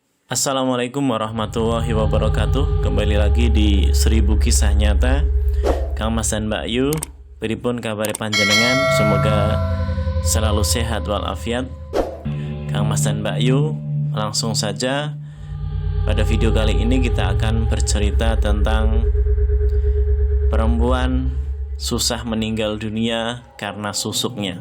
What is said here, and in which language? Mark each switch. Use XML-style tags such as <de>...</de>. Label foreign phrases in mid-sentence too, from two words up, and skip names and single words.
<ar>السلام عليكم ورحمة الله وبركاته.</ar> <id>Kembali lagi di 1000 kisah nyata Kang Mas dan Mbak Yu.</id> <jv>Pripun kabare panjenengan?</jv> <id>Semoga selalu sehat walafiat. Kang Mas dan Mbak Yu, langsung saja. Pada video kali ini kita akan bercerita tentang perempuan susah meninggal dunia karena susuknya.</id>